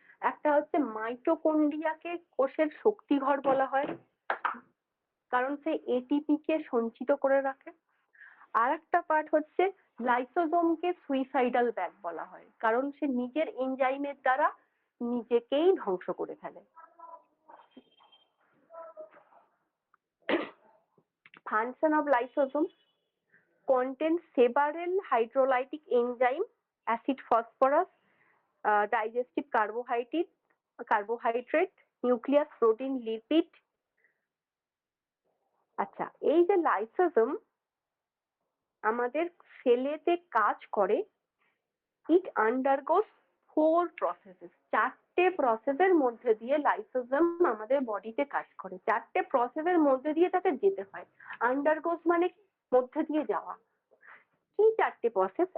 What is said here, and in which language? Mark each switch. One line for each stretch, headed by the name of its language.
Bangla: একটা হচ্ছে মাইটোকন্ড্রিয়াকে কোষের শক্তিঘর বলা হয়, কারণ সে এটিপি কে সঞ্চিত করে রাখে। আর একটা পার্ট হচ্ছে লাইসোজোমকে সুইসাইডাল ব্যাগ বলা হয়, কারণ সে নিজের এনজাইমের দ্বারা নিজেকেই ধ্বংস করে ফেলে।
English: Function of lysosome contains several hydrolytic enzyme, acid phosphorus, digestive carbohydrate, nucleus, protein, lipid।
Bangla: আচ্ছা, এই যে লাইসোজোম আমাদের সেলেতে কাজ করে,
English: it undergoes 4 processes,
Bangla: 4টে প্রসেসের মধ্যে দিয়ে লাইসোজোম আমাদের বডিতে কাজ করে। 4টে প্রসেসের মধ্যে দিয়ে তাকে যেতে হয়। আন্ডারগোস মানে মধ্যে দিয়ে যাওয়া। কি 4টে প্রসেস?